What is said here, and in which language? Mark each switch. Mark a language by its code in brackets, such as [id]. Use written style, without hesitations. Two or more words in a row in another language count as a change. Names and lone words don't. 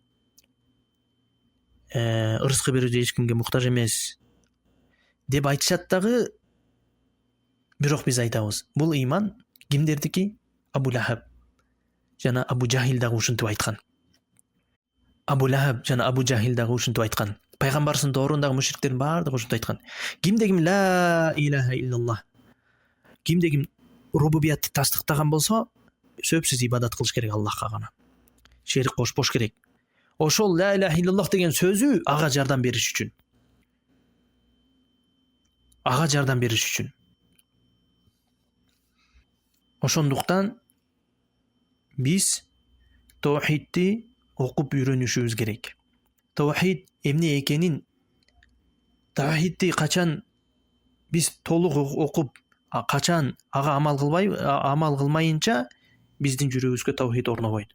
[ky] Рызкы берүүдө эч кимге муктаж эмес деп айтышат дагы. Бирок биз айтабыз, бул ыйман кимдердики? Абу Лахаб жана Абу Жахил дагы ушинтип айткан. Абу Лахаб жана Абу Жахил дагы ушинтип айткан. Пайгамбарсынын доорундагы мушриктердин баардыгы ушинтип айткан. Кимде ким [ar] لا إله إلا الله, [ky] кимде ким рубубиятты тастыктаган болсо, сөзсүз ибадат кылыш керек Аллахка гана. Шерик кошпош керек. Ошол [ar] لا إله إلا الله [ky] деген сөзү ага жардам бериш үчүн. Ага жардам бериш үчүн. Ошондуктан биз таухидти окуп үйрөнүшүбүз керек. Таухид эмне экенин, таухидти качан биз толук окуп, качан ага амал кылмайынча биздин жүрөгүбүзгө таухид орнобойт.